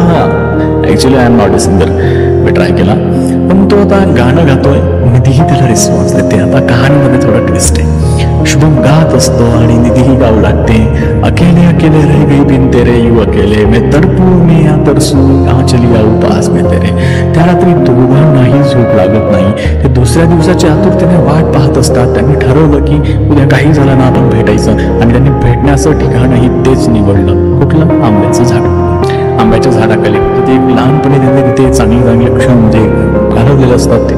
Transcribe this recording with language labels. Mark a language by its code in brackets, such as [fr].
[en] actually I am not a singer, [mr] मी try केला, पण तो आता गाणं गातोय, निधीही त्याला रिस्पॉन्स देते. आता कहाणीमध्ये थोडा ट्विस्ट आहे. शुभम गात असतो आणि निधीही गाऊ लागते. [hi] अकेले अकेले रह गई बिन तेरे यू अकेले, मैं तड़पू मैं या तरसू कहाँ चली आऊ पास में तेरे. [mr] त्या रात्री दोघांनाही झोप लागत नाही. ते दुसऱ्या दिवसाची आतुरतेने वाट पाहत असतात. त्यांनी ठरवलं की उद्या काही झालं ना आपण भेटायचं, आणि त्यांनी भेटण्याचं ठिकाणही तेच निवडलं. कुठलं? आंब्याचं झाड. आंब्याच्या झाडाखाली ते एक लहानपणी त्यांनी तिथे चांगले क्षण म्हणजे घालवलेले असतात.